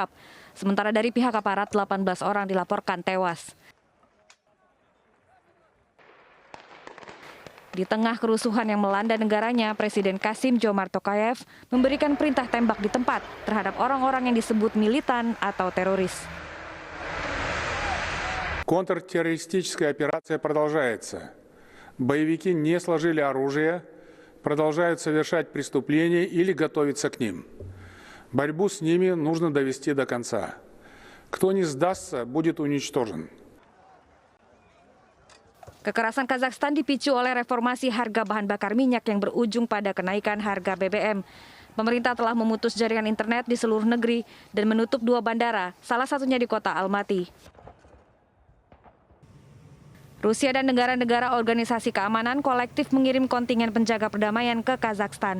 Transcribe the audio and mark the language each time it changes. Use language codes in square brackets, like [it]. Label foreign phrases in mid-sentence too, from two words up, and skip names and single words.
[id] Sementara dari pihak aparat, 18 orang dilaporkan tewas. Di tengah kerusuhan yang melanda negaranya, Presiden Kassym-Jomart Tokayev memberikan perintah tembak di tempat terhadap orang-orang yang disebut militan atau teroris. [ru] Контртеррористическая операция продолжается. Боевики не сложили оружие, продолжают совершать преступления или готовиться к ним. Борьбу с ними нужно довести до конца. Кто не сдастся, будет уничтожен. [id] Kekerasan Kazakhstan dipicu oleh reformasi harga bahan bakar minyak yang berujung pada kenaikan harga BBM. Pemerintah telah memutus jaringan internet di seluruh negeri dan menutup 2 bandara, salah satunya di kota Almaty. Rusia dan negara-negara organisasi keamanan kolektif mengirim kontingen penjaga perdamaian ke Kazakhstan.